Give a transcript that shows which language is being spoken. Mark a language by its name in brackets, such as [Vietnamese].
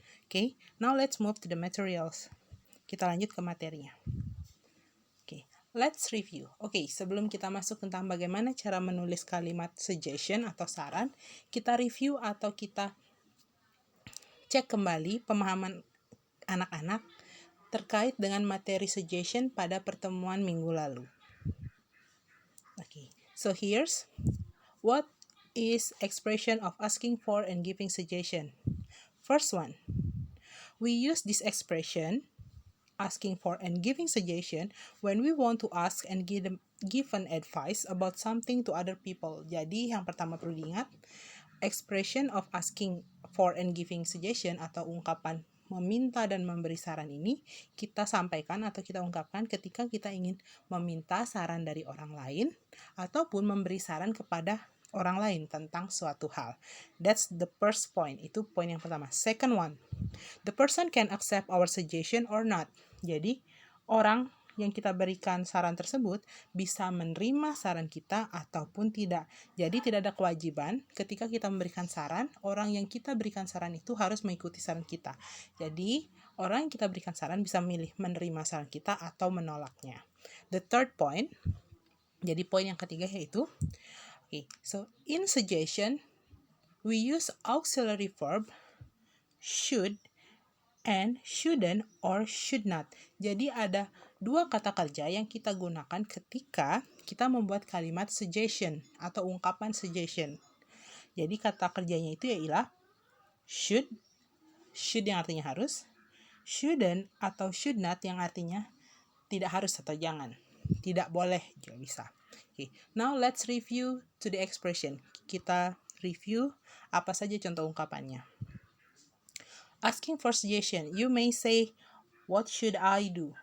[English] Okay, now let's move to the materials. [Indonesian] Kita lanjut ke materinya. [English] Okay, let's review. [Indonesian] Okay, sebelum kita masuk tentang bagaimana cara menulis kalimat suggestion atau saran, kita review atau kita cek kembali pemahaman anak-anak terkait dengan materi suggestion pada pertemuan minggu lalu. [English] Okay, so here's what is expression of asking for and giving suggestion. First one, we use this expression asking for and giving suggestion when we want to ask and give an advice about something to other people. [Indonesian] Jadi yang pertama perlu diingat, [English] expression of asking for and giving suggestion [Indonesian] atau ungkapan meminta dan memberi saran ini kita sampaikan atau kita ungkapkan ketika kita ingin meminta saran dari orang lain ataupun memberi saran kepada orang lain tentang suatu hal. [English] That's the first point. [Indonesian] Itu poin yang pertama. [English] Second one, the person can accept our suggestion or not. [Indonesian] Jadi, orang yang kita berikan saran tersebut bisa menerima saran kita ataupun tidak. Jadi tidak ada kewajiban ketika kita memberikan saran, orang yang kita berikan saran itu harus mengikuti saran kita. Jadi orang yang kita berikan saran bisa memilih menerima saran kita atau menolaknya. [English] The third point, [Indonesian] jadi poin yang ketiga yaitu, [English] okay, so in suggestion we use auxiliary verb should and shouldn't or should not. [Indonesian] Jadi ada dua kata kerja yang kita gunakan ketika kita membuat kalimat suggestion atau ungkapan suggestion. Jadi kata kerjanya itu ialah should yang artinya harus, shouldn't atau should not yang artinya tidak harus atau jangan, tidak boleh juga bisa. [English] Okay, now let's review to the expression. [Indonesian] Kita review apa saja contoh ungkapannya. [English] Asking for suggestion, you may say, what should I do?